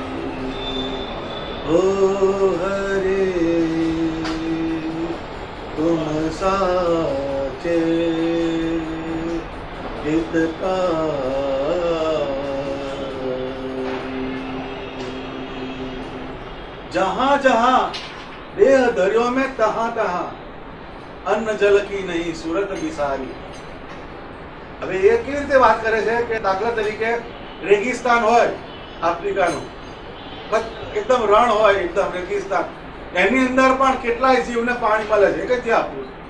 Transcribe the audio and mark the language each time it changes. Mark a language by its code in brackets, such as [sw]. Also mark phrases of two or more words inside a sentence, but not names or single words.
[hi] ओ हरे तुम साचे हितकारी। जहाँ जहाँ देह धर्यो में तहाँ तहाँ, अन्न जल की नहीं सुरत विसारी। [gu] હવે એ કેવી રીતે વાત કરે છે કે દાખલા તરીકે રેગિસ્તાન હોય આફ્રિકાનું, એકદમ રણ હોય, એકદમ રેગિસ્તાન, એની અંદર પણ કેટલાય જીવને પાણી મળે છે, કઈથી આપવું?